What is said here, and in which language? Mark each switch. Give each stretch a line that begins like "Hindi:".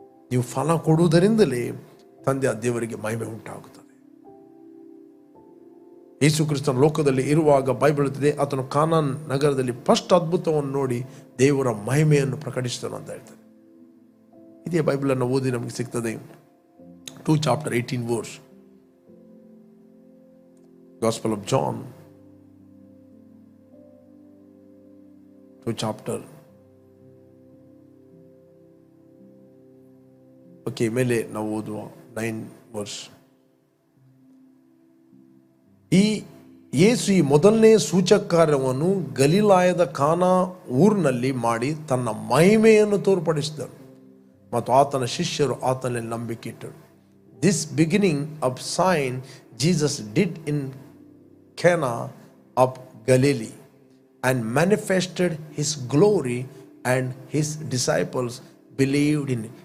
Kannada: ನೀವು ಫಲ ಕೊಡುವುದರಿಂದಲೇ ತಂದೆ ದೇವರಿಗೆ ಮಹಿಮೆ ಉಂಟಾಗುತ್ತದೆ. ಯೇಸು ಕ್ರಿಸ್ತನ ಲೋಕದಲ್ಲಿ ಇರುವಾಗ ಬೈಬಲ್ ಹೇಳ್ತದೆ, ಆತನು ಕಾನಾನ್ ನಗರದಲ್ಲಿ ಫಸ್ಟ್ ಅದ್ಭುತವನ್ನು ನೋಡಿ ದೇವರ ಮಹಿಮೆಯನ್ನು ಪ್ರಕಟಿಸಿದನು ಅಂತ ಹೇಳ್ತಾರೆ. ಇದೇ ಬೈಬಲ್ ಅನ್ನು ಓದಿ ನಮಗೆ ಸಿಗ್ತದೆ.
English: 2 chapter 18 verse, Gospel of John 2 chapter, okay,
Kannada: ಮೇಲೆ ನಾವು ಓದುವ
English: 9 verse.
Kannada: ಈ ಯೇಸು ಈ ಮೊದಲನೇ ಸೂಚಕ ಕಾರ್ಯವನ್ನು ಗಲಿಲಾಯದ ಕಾನಾ ಊರಿನಲ್ಲಿ ಮಾಡಿ ತನ್ನ ಮಹಿಮೆಯನ್ನು ತೋರ್ಪಡಿಸಿದನು ಮತ್ತು ಆತನ ಶಿಷ್ಯರು ಆತನಲ್ಲಿ ನಂಬಿಕೆ ಇಟ್ಟರು.
English: This beginning of sign Jesus did in Cana of Galilee and manifested his glory, and his disciples believed in him.